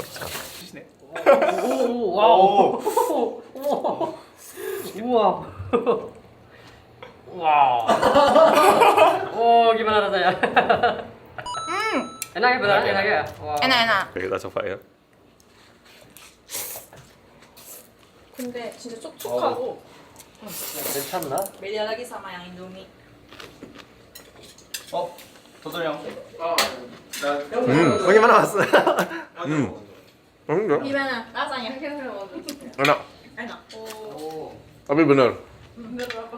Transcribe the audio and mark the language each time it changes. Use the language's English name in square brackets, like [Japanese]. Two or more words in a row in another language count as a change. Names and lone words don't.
[Indonesian] Wow. Oh, gimana rasanya? Enak ya, beneran enak ya? Wow. 에나에나. Oke, kita coba ya. [Korean] 근데 진짜 촉촉하고 괜찮나? [Indonesian] beda lagi sama yang Indomie. Bagaimana mas? Enggak. Gimana rasanya? Enak. Enak. Tapi bener. Bener apa?